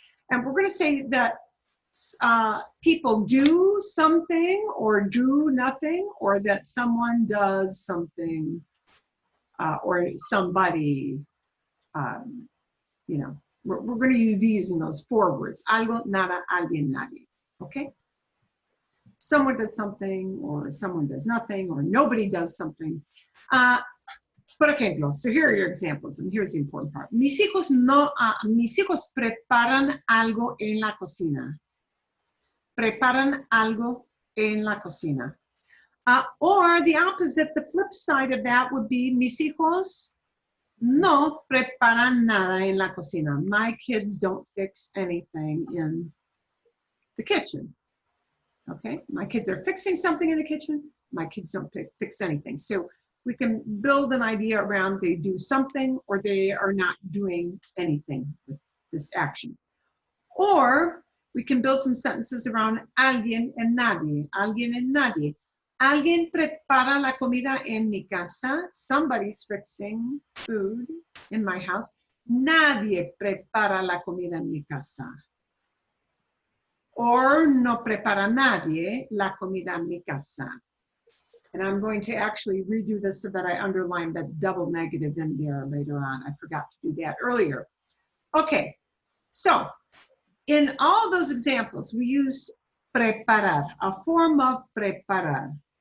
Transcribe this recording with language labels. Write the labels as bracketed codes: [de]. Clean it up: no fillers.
[en] And we're gonna say that people do something or do nothing, or that someone does something, or somebody, you know, we're going to be using those 4 words, algo, nada, alguien, nadie, okay? Someone does something, or someone does nothing, or nobody does something. [es] Por ejemplo, [en] so here are your examples, and here's the important part. [es] Mis hijos preparan algo en la cocina. Preparan algo en la cocina. [en] Or the opposite, the flip side of that would be, [es] mis hijos no preparan nada en la cocina. [en] My kids don't fix anything in the kitchen. Okay, my kids are fixing something in the kitchen. My kids don't fix anything. So we can build an idea around they do something or they are not doing anything with this action. Or we can build some sentences around alguien and nadie. [es] Alguien and nadie. Alguien prepara la comida en mi casa. [en] Somebody's fixing food in my house. [es] Nadie prepara la comida en mi casa. Or no prepara nadie la comida en mi casa. [en] And I'm going to actually redo this so that I underline that double negative in there later on. I forgot to do that earlier. Okay, so in all those examples, we used preparar, a form of preparar.